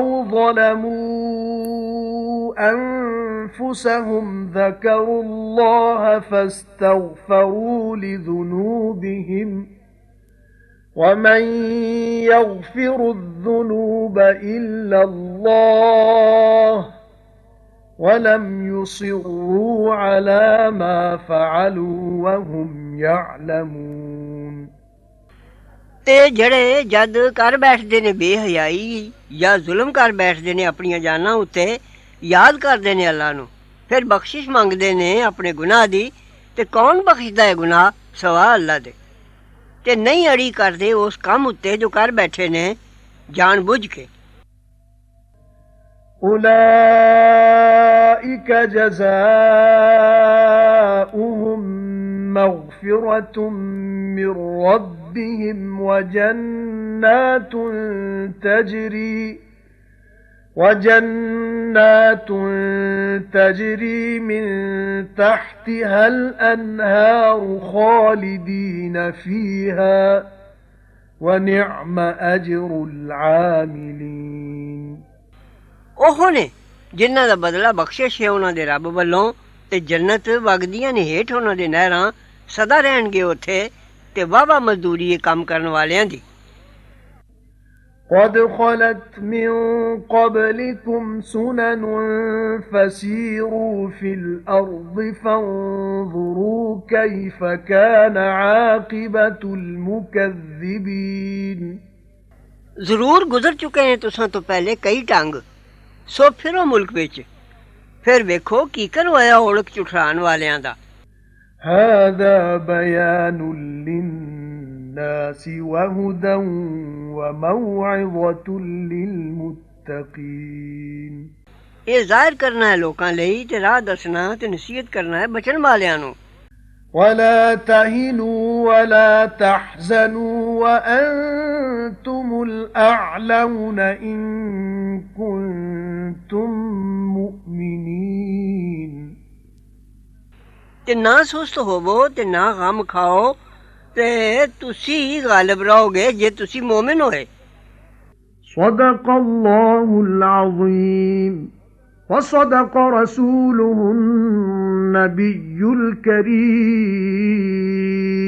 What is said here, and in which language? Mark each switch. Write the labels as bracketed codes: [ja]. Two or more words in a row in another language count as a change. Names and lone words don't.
[ar] ظلموا أنفسهم ذكروا الله فاستغفروا لذنوبهم ومن يغفر الذنوب إلا الله ولم يصروا على ما فعلوا وهم يعلمون [pa] ਤੇ ਜਿਹੜੇ ਜਦ ਕਰ ਬੈਠਦੇ ਨੇ ਬੇਹਯਾਈ ਜਾਂ ਜ਼ੁਲਮ ਕਰ ਬੈਠਦੇ ਨੇ ਆਪਣੀਆਂ ਜਾਨਾਂ ਉੱਤੇ, ਯਾਦ ਕਰਦੇ ਨੇ ਅੱਲਾ ਨੂੰ, ਫਿਰ ਬਖਸ਼ਿਸ਼ ਮੰਗਦੇ ਨੇ ਆਪਣੇ ਗੁਨਾਹ ਦੀ, ਤੇ ਕੌਣ ਬਖਸ਼ਦਾ ਹੈ ਗੁਨਾਹ ਸਵਾ ਅੱਲਾ ਦੇ, ਤੇ ਨਹੀਂ ਅੜੀ ਕਰਦੇ ਉਸ ਕੰਮ ਉੱਤੇ ਜੋ ਕਰ ਬੈਠੇ ਨੇ ਜਾਣ ਬੁੱਝ ਕੇ। [ar] أولئك جزاؤهم مغفرة من ربهم وجنات تجري من تحتها الأنهار خالدين فيها ونعم أجر العاملين [pa] ਉਹ ਨੇ ਜਿਨ੍ਹਾਂ ਦਾ ਬਦਲਾ ਬਖਸ਼ਿਸ਼ ਹੈ ਉਹਨਾਂ ਦੇ ਰੱਬ ਵੱਲੋਂ, ਤੇ ਜੰਨਤ ਵਗਦੀਆਂ ਨੇ ਹੇਠ ਉਹਨਾਂ ਦੇ ਨਹਿਰਾਂ, ਸਦਾ ਰਹਿਣਗੇ ਉੱਥੇ, ਤੇ ਵਾਹਵਾ ਮਜ਼ਦੂਰੀ ਹੈ ਕੰਮ ਕਰਨ ਵਾਲਿਆਂ ਦੀ। [ar] قد خلت من قبلكم سنن فسيروا في الأرض فانظروا كيف كان عاقبة المكذبين [pa] ਜ਼ਰੂਰ ਗੁਜ਼ਰ ਚੁੱਕੇ ਨੇ ਤੁਸਾਂ ਤੋਂ ਪਹਿਲੇ ਕਈ ਢੰਗ, ਸੋ ਫਿਰੋ ਮੁਲਕ ਵਿੱਚ, ਫਿਰ ਵੇਖੋ ਕੀਕਰ ਹੋਇਆ ਔਲਖ ਝੁਠਲਾਣ ਵਾਲਿਆਂ ਦਾ। [ar] هذا بيان للناس وهدى وموعظة للمتقين [pa] ਇਹ ਜ਼ਾਹਿਰ ਕਰਨਾ ਹੈ ਲੋਕਾਂ ਲਈ, ਤੇ ਰਾਹ ਦੱਸਣਾ ਤੇ ਨਸੀਹਤ ਕਰਨਾ ਹੈ ਬਚਣ ਵਾਲਿਆਂ ਨੂੰ। [ar] ولا تهنوا ولا تحزنوا وأنتم الأعلون إن كنتم مؤمنين [pa] ਤੇ ਨਾ ਸੁਸਤ ਹੋਵੋ ਤੇ ਨਾ ਗ਼ਮ ਖਾਓ ਤੇ ਤੁਸੀ ਗ਼ਾਲਿਬ ਰਹੋਗੇ ਜੇ ਤੁਸੀ ਮੋਮਿਨ ਹੋਏ। [ar] صدق الله العظيم وصدق رسوله النبي الكريم